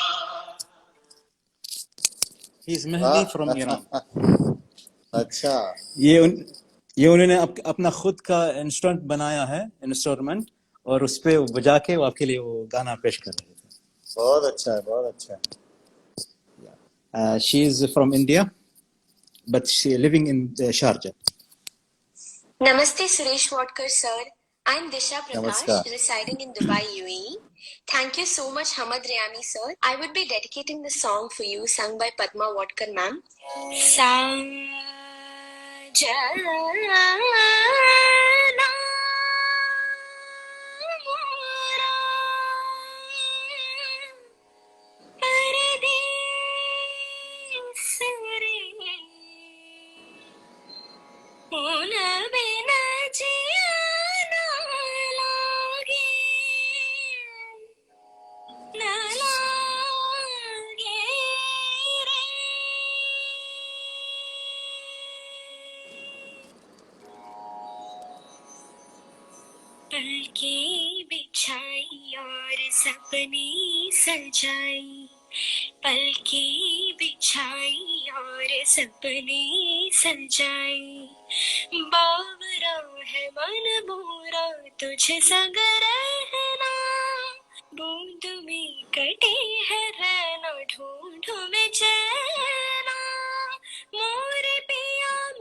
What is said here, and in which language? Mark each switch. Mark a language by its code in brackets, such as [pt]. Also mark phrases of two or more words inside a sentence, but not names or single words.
[en] He's Mehdi from Iran. [hi] अच्छा, ये उन्होंने अपना खुद का इंस्ट्रूमेंट बनाया है, इंस्ट्रूमेंट, और उस पे बजा के वो आपके लिए वो गाना पेश कर रहे थे। बहुत अच्छा है, बहुत अच्छा है। [en] She is from India, but she living in Sharjah. Namaste, Suresh Watkar sir. I'm Disha Prakash, [hi] नमस्कार। [en] residing in Dubai, UAE. Thank you so much, Hamad Rayami sir. I would be dedicating the song for you, sung by Padma Watkar ma'am. [hi] सजना मोरा परदेस रे उन बिना जिया ना लागे re पलके बिछाई और सपने सजाई, पलके बिछाई और सपने सजाई, बावरा है मन मोरा तुझ संग रहना, बूंद में कटे है रहना ढूंढो में चैना, मोरे पिया